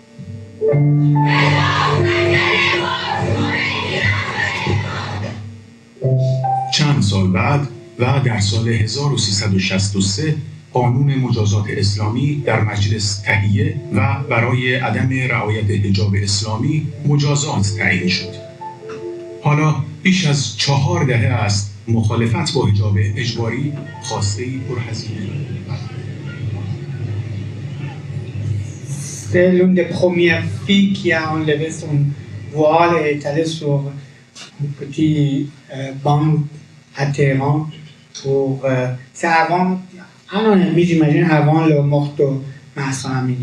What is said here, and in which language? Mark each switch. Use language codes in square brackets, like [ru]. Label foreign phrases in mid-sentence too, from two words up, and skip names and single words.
[fa] چند سال بعد و در سال 1363 قانون مجازات اسلامی در مجلس تهیه و برای عدم رعایت حجاب اسلامی مجازات تعیین شد. حالا بیش از 4 دهه است مخالفت با حجاب اجباری خواسته‌ای پرهزینه. [fr] C'est l'une des premières filles qui a enlevé son voile et est allée sur un petit banc à Téhéran pour... c'est avant, un an et demi j'imagine, avant le mort de Mahsa Amini.